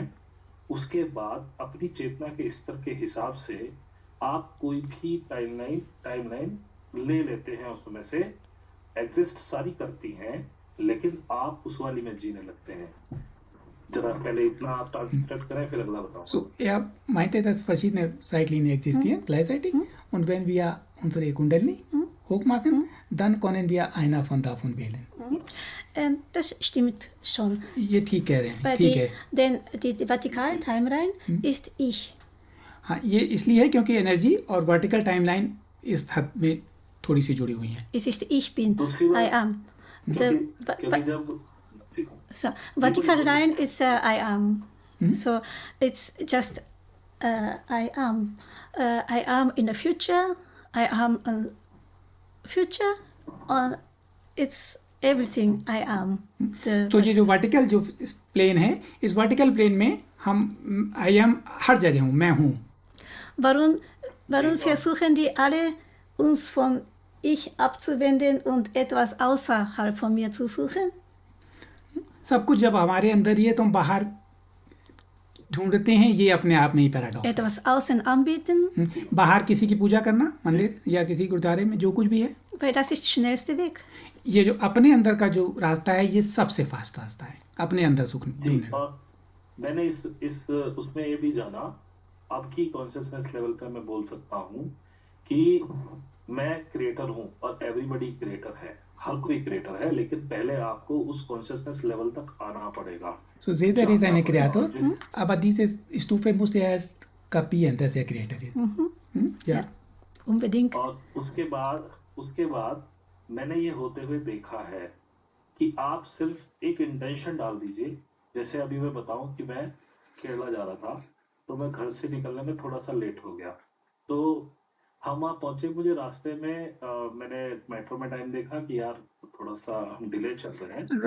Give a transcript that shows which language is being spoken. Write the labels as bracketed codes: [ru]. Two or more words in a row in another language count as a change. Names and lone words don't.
[hi] उसके बाद अपनी चेतना के स्तर के हिसाब से आप कोई भी टाइमलाइन ले लेते हैं, उसमें से एग्जिस्ट सारी करती हैं, लेकिन आप उस वाली में जीने लगते हैं। जरा पहले इतना आप ट्रांसलेट करें, फिर अगला बताऊं। [de] So, er meinte, dass verschiedene Zeitlinien existieren, gleichzeitig. Und wenn wir unsere Kundalini hochmachen, dann können wir einer von davon wählen. Das stimmt schon. [hi] ये ठीक कह रहे हैं, [de] Weil [hi] ठीक है। [de] denn die vertikale Timeline ist ich. [hi] हाँ, ये इसलिए है क्योंकि एनर्जी और [en] vertical timeline [hi] इस हद में थोड़ी सी जुड़ी हुई हैं। [de] Es ist ich bin, [hi] दूसरी I बात, am. क्योंकि जब [en] So, vertical line is I am. So it's just I am. I am in the future. I am a future. It's everything I am. [hi] तो ये जो वर्टिकल जो प्लेन है, इस [en] vertical plane [hi] में हम [en] I am [hi] हर जगह हूँ, मैं हूँ। [de] Warum versuchen die alle, uns von ich abzuwenden und etwas außerhalb von mir zu suchen? [hi] सब कुछ जब हमारे अंदर ही है तो हम बाहर ढूंढते हैं, ये अपने आप में ही पैराडॉक्स है। [de] Etwas außen anbieten? [hi] बाहर किसी की पूजा करना, मंदिर या किसी गुरुद्वारे में, जो कुछ भी है, [de] Weil das ist der schnellste Weg. [hi] ये जो अपने अंदर का जो रास्ता है, ये सबसे फास्ट रास्ता है अपने अंदर सुख ढूंढने का। और मैंने इस उसमें ये भी जाना, आपकी [en] consciousness level [hi] पे मैं बोल सकता हूँ कि मैं क्रिएटर हूँ और [en] everybody creator [hi] है, हर कोई क्रिएटर है, लेकिन पहले आपको उस [en] consciousness level [hi] तक आना पड़ेगा। [de] So jeder ist ein Kreator, aber diese Stufe muss er erst kapieren, dass er Kreator ist. Ja. Unbedingt. [hi] और उसके बाद मैंने ये होते हुए देखा है कि आप सिर्फ एक इंटेंशन डाल दीजिए। जैसे अभी मैं बताऊं कि मैं केरला जा रहा था, तो मैं घर से निकलने में थोड़ा सा लेट हो गया, तो हम वहाँ पहुंचे, मुझे रास्ते में मैंने मेट्रो में टाइम देखा कि यार थोड़ा सा हम डिले चल रहे हैं।